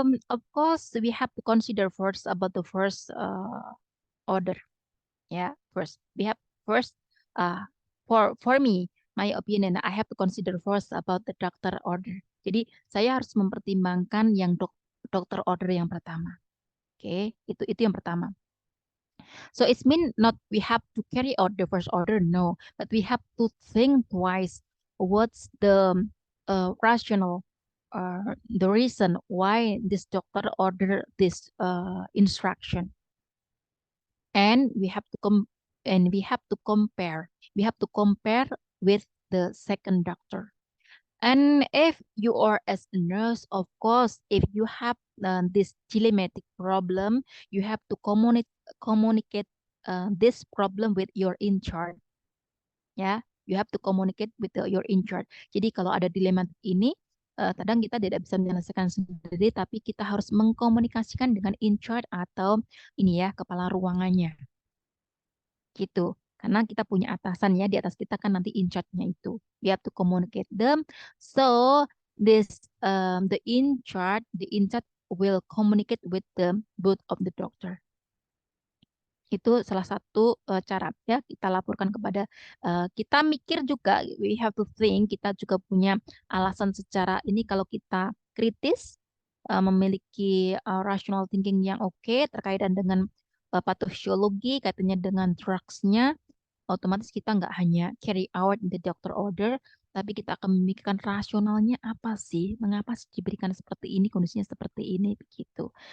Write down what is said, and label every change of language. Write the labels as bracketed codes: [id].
[en] Of course, we have to consider first about the first order. Yeah, first we have first uh for me, my opinion, I have to consider first about the doctor order. [id] Jadi saya harus mempertimbangkan yang dokter order yang pertama. Oke, itu yang pertama. [en] So it's mean not we have to carry out the first order, no, but we have to think twice. What's the rational, the reason why this doctor ordered this instruction, and we have to compare. We have to compare with the second doctor. And if you are as a nurse, of course, if you have this dilemmatic problem, you have to communicate this problem with your in charge. Ya, you have to communicate with your in charge. [id] Jadi kalau ada dilema ini, kadang kita tidak bisa menyelesaikan sendiri, tapi kita harus mengkomunikasikan dengan in charge atau ini ya, kepala ruangannya. Gitu. Karena kita punya atasan ya, di atas kita kan nanti in charge-nya itu. [en] We have to communicate them. So this the in charge will communicate with the both of the doctor. [id] Itu salah satu cara ya, kita laporkan kepada kita mikir juga, [en] we have to think, [id] kita juga punya alasan secara ini kalau kita kritis memiliki rational thinking yang oke terkaitan dengan patofisiologi, kaitannya dengan drugs-nya, otomatis kita nggak hanya [en] carry out the doctor order, [id] tapi kita akan memikirkan rasionalnya apa sih, mengapa sih diberikan seperti ini, kondisinya seperti ini, begitu.